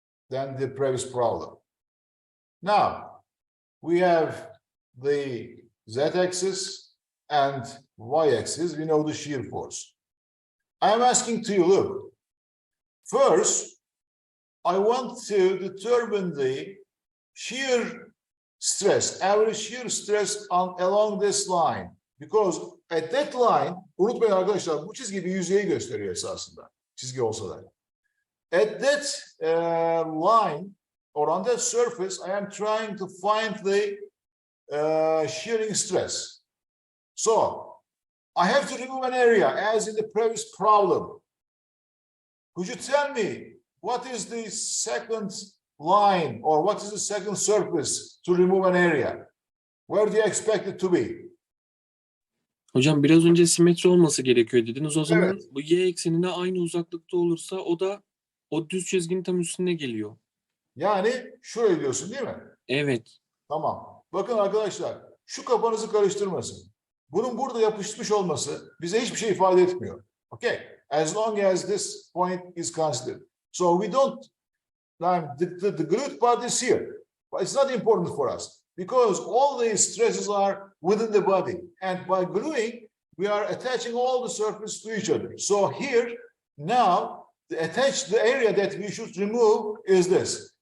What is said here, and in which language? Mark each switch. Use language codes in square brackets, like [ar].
[en] Than the previous problem. Now, we have the z-axis and y-axis. We know the shear force. I am asking to you, look, first, I want to determine the shear stress, average shear stress along this line. Because at that line, [tr] unutmayın arkadaşlar, bu çizgi bir yüzeyi gösteriyor esasında. Çizgi olsa da. [en] At that line, or on that surface, I am trying to find the shearing stress. So, I have to remove an area, as in the previous problem. Could you tell me, what is the second line, or what is the second surface to remove an area? Where do you expect it to be? [tr] Hocam biraz önce simetri olması gerekiyor dediniz. O zaman Evet. bu y eksenine aynı uzaklıkta olursa o da o düz çizginin tam üstüne geliyor. Yani şurayı diyorsun değil mi? Evet. Tamam. Bakın arkadaşlar, şu kafanızı karıştırmasın. Bunun burada yapışmış olması bize hiçbir şey ifade etmiyor. [en] Okay. As long as this point is considered. So we don't, the glued part is here. But it's not important for us. Because all these stresses are within the body. And by gluing, we are attaching all the surfaces to each other. So here, now, the area that we should remove is this.